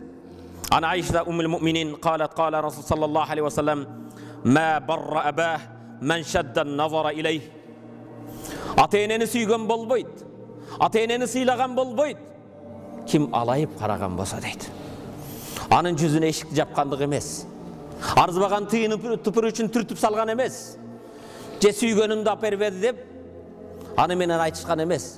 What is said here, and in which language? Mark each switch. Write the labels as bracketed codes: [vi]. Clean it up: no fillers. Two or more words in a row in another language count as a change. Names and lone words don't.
[ar] عن عائشة أم المؤمنين قالت قال رسول صلى الله عليه وسلم ما بر أباه من شد النظر إليه. [ky] Ата-энени сүйгөн болбойт, ата-энени сыйлаган болбойт, ким алайып караган болсо дейт. Анын жүзүнө эшикти жапкандык эмес, арзыбаган тыйынып тупур үчүн түртүп салган эмес, же сүйгөнүмдү алып бербеди деп аны менен айтышкан эмес.